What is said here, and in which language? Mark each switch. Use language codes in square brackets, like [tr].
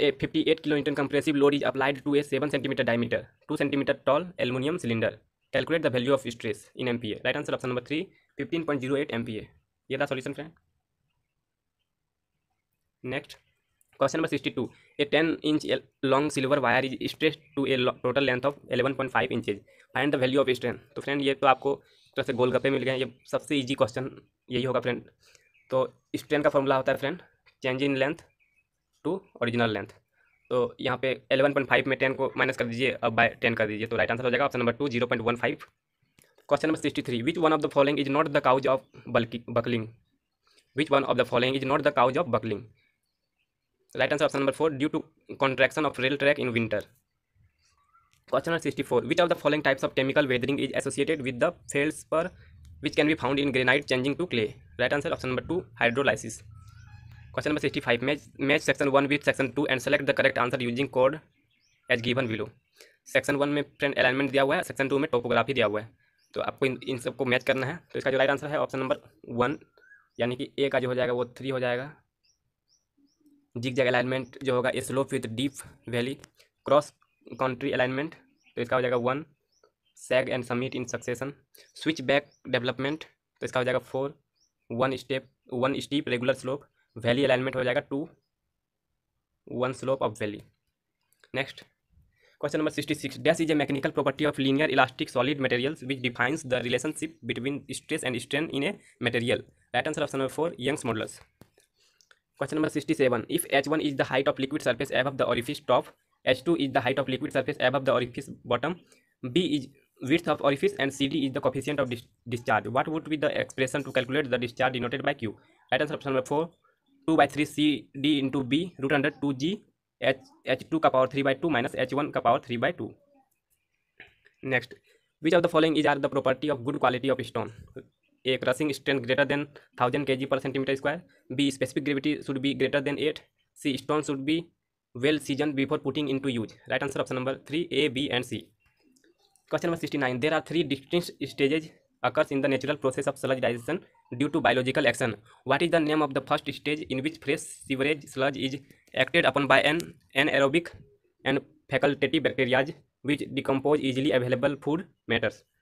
[en] A 58 kN compressive load is applied to a 7 cm diameter, 2 cm tall aluminum cylinder. Calculate the value of stress in MPa. Right answer option number 3, 15.08 MPa. [hi] ये था solution friend. [en] Next, question number 62. A 10-inch long silver wire is stretched to a total length of 11.5 inches. Find the value of strain. [hi] तो friend ये तो आपको तरह से गोलगप्पे मिल गए. ये सबसे इजी क्वेश्चन यही होगा फ्रेंड. तो स्ट्रेन का फॉर्मूला होता है friend change in length to original length. तो यहाँ पे 11.5 में 10 को माइनस कर दीजिए, अब बाय 10 कर दीजिए, तो राइट आंसर हो जाएगा option number 2, 0.15. [en] Question number 63. Which one of the following is not the cause of buckling? Which one of the following is not the cause of buckling? Right answer option number 4, due to contraction of rail track in winter. Question number 64. Which of the following types of chemical weathering is associated with the feldspar which can be found in granite changing to clay? Right answer option number 2, hydrolysis. Question number 65. Match section 1 with section 2 and select the correct answer using code as given below. [hi] Section 1 में friend alignment दिया हुआ है, section 2 में topography दिया हुआ है, तो आपको इन सबको मैच करना है. तो इसका जो राइट आंसर है ऑप्शन नंबर 1, यानी कि ए का जो हो जाएगा वो 3 हो जाएगा. [en] Zig zag alignment जो होगा slope with deep valley. Cross country alignment [hi] तो इसका हो जाएगा 1. [en] Sag and summit in succession. Switch back development [hi] तो इसका हो जाएगा 4. [en] 1 steep regular slope. Valley alignment हो जाएगा 2. 1 slope of valley. Next, question number 66. Dash is a mechanical property of linear elastic solid materials which defines the relationship between stress and strain in a material? Right answer option number 4, Young's modulus. Question number 67. If H1 is the height of liquid surface above the orifice top, H2 is the height of liquid surface above the orifice bottom, B is width of orifice, and CD is the coefficient of discharge, what would be the expression to calculate the discharge denoted by Q? Right answer option number 4, 2 by 3 CD into B root under 2G H2 का power 3 by 2 minus H1 का power 3 by 2. Next, which of the following is are the property of good quality of stone? A crushing strength greater than 1000 kg per centimeter square. B specific gravity should be greater than 8. C stone should be well seasoned before putting into use. Right answer option number 3, A, B and C. Question number 69. There are three distinct stages occurs in the natural process of sludge digestion due to biological action. What is the name of the first stage in which fresh sewerage sludge is acted upon by an anaerobic and facultative bacteria which decompose easily available food matters?